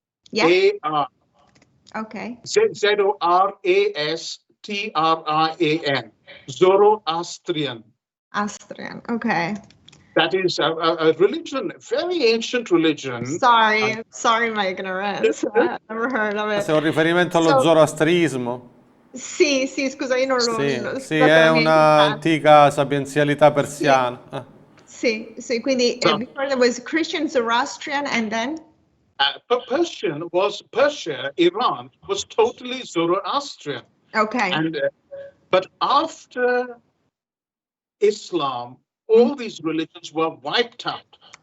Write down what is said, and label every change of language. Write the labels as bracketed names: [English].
[English] Yeah. Okay. Zoroastrian. Zoroastrian. Austrian. Okay. That is a religion, very ancient religion. Sorry my ignorance. I've never heard of it. [Italian] Se è un riferimento allo zoroastrismo. Sì, scusa, io non lo... Sì, è un'antica sapienzialità persiana. Sì, quindi [English] before there was Christian, Zoroastrian, and then? Persia, Iran, was totally Zoroastrian. Okay. But after Islam, all these religions were wiped out.